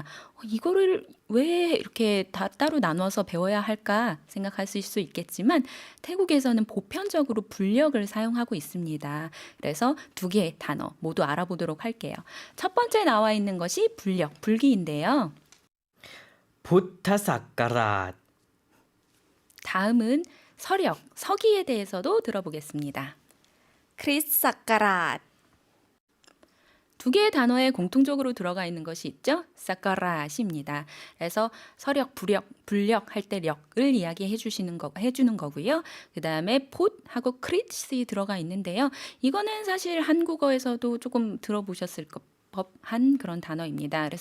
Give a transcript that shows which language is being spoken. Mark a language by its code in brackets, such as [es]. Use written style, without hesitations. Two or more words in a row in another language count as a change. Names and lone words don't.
[ko] 이거를 왜 이렇게 다 따로 나눠서 배워야 할까 생각하실 수 있겠지만 태국에서는 보편적으로 불력을 사용하고 있습니다. 그래서 두 개의 단어 모두 알아보도록 할게요. 첫 번째 나와 있는 것이 불력, 불기인데요. [th] พุทธศักราช [ko] 다음은 서력, 서기에 대해서도 들어보겠습니다. [th] คริสต์ศักราช [ko] 두 개의 단어에 공통적으로 들어가 있는 것이 있죠. 사카라시입니다. 그래서 서력, 불력 할 때 력을 이야기해 주는 거고요. 그 다음에 폿하고 크리스이 들어가 있는데요. 이거는 사실 한국어에서도 조금 들어보셨을 법한 그런 단어입니다.